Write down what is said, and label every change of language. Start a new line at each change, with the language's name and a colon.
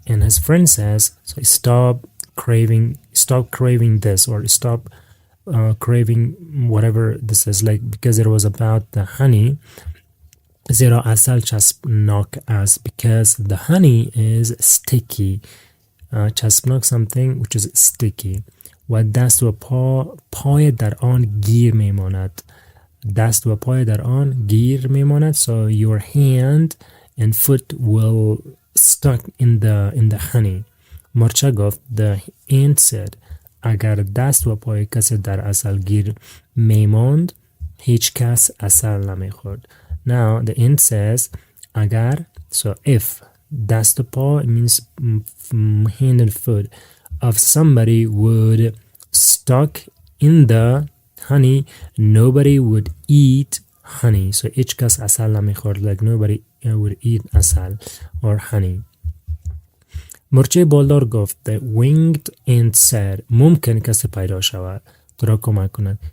English: And his friend says, so stop craving this, or stop craving whatever this is, like, because it was about the honey.
Persian: زیرا عسل چسبناک است,
English: because the honey is sticky. چسبناک, something which is sticky.
Persian: و دست و پای در آن گیر میماند. دست و پای در آن گیر میماند.
English: So your hand and foot will stuck in the honey.
Persian: مرچه گفت,
English: the ant said,
Persian: اگر دست و پای کسی در عسل گیر میماند, هیچ کس عسل نمیخورد.
English: Now the ant says, agar, so if, dast pa means hand and foot of somebody would stuck in the honey, nobody would eat honey. So each kas asal namikhord, like nobody would eat asal or honey.
Persian: مرچه بالدار گفت,
English: the winged ant said,
Persian: ممکن کسی پیدا شود تو را کمک کند.